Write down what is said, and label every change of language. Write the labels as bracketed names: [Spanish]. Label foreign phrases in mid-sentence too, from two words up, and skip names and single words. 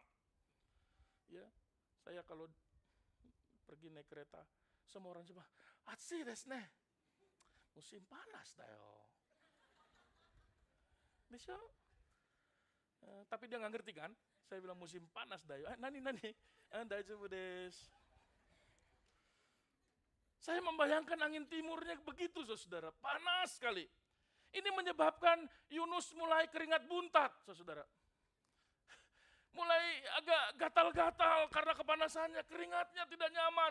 [Indonesian] Ya, saya kalau pergi naik kereta, semua orang Jepang, [Japanese] "暑いですね." [Indonesian] Musim panas dayo. Bisa? Tapi dia nggak ngerti kan? Saya bilang musim panas dayo. [Japanese] 何、大丈夫です. [Indonesian] Saya membayangkan angin timurnya begitu, saudara. Panas sekali. Ini menyebabkan Yunus mulai keringat buntat, saudara. Mulai agak gatal-gatal karena kepanasannya, keringatnya tidak nyaman.